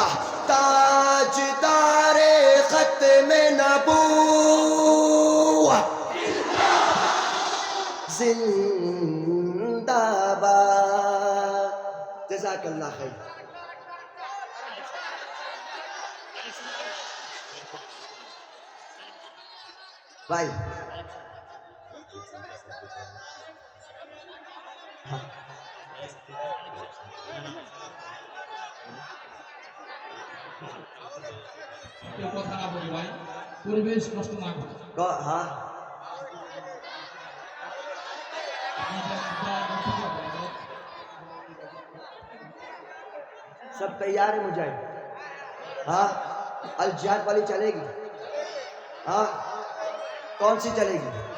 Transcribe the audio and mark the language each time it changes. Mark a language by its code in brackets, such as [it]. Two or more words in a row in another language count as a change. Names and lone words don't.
[ur] تاجدار ختم نبوت زندہ باد. [ar] جزاک اللہ خیر. [ur] بھائی [bn] কেউ কথা না বলি ভাই, পরিবেশ নষ্ট না করে. [ur] ہاں سب تیار ہے مجاہد؟ ہاں، الجہاد والی چلے گی؟ ہاں، کون سی چلے گی؟